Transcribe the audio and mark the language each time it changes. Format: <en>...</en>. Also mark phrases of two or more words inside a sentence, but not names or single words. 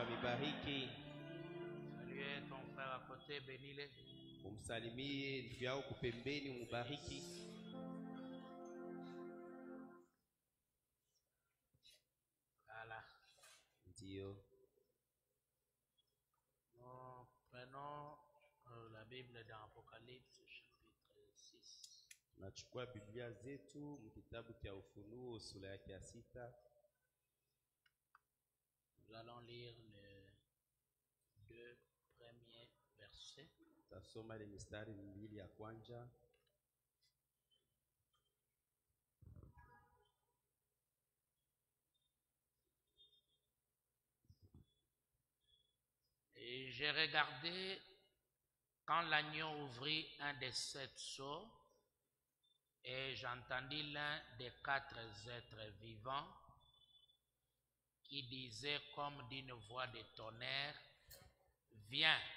<sw>wabariki.</sw> <fr>Saluez ton frère à côté, bénis-le.</fr> <sw>Umsalimie ndugu yao kupembeni, umubariki.</sw> <fr>Voilà.</fr> <sw>Ndio.</sw> <fr>Nous prenons la Bible dans Apocalypse chapitre 6.</fr> <sw>Tunachukua Biblia zetu mkitabu cha Ufunuo sura yake ya 6.</sw> <fr>Nous allons lire les 2 premiers versets.</fr> <sw>Tasoma ile mistari miwili ya kwanza.</sw> <fr>Et j'ai regardé quand l'agneau ouvrit un des 7 sceaux, et j'entendis l'un des 4 êtres vivants qui disait comme d'une voix de tonnerre, viens.</fr>